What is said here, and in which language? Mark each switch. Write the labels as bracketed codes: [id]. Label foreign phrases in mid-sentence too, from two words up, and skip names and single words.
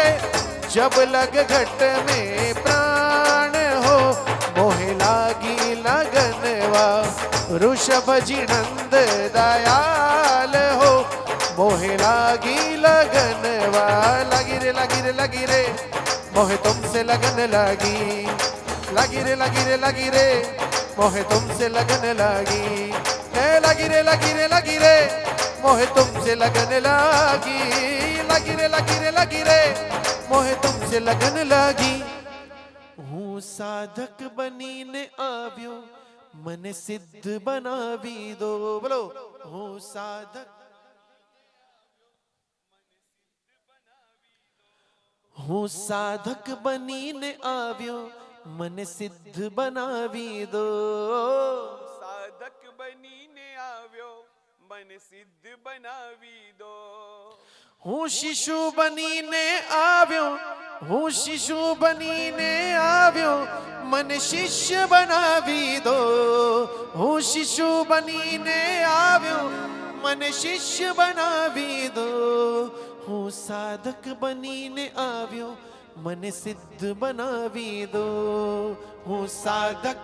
[hi] जब लग घट में प्राण हो मोहे लागी लगनवा ऋषभ जी नंद दयाल हो मोहे लागी लगनवा लगी रे मोहे तुमसे लगन लगी रे मोहे तुमसे लगन लगी मोहे तुमसे लगन लगी रे मोहे तुमसे लगन लगी [gu] હું સાધક બનીને આવ્યો મન સિદ્ધ બનાવી દો બોલો હું સાધક બનીને આવ્યો મન સિદ્ધ બનાવી દો સાધક બનીને આવ્યો મન સિદ્ધ બનાવી દો હું શિશુ બનીને આવ્યો મને શિષ્ય બનાવી દો હું શિશુ બનીને આવ્યો મને શિષ્ય બનાવી દો હું સાધક બનીને આવ્યો મને સિદ્ધ બનાવી દો હું સાધક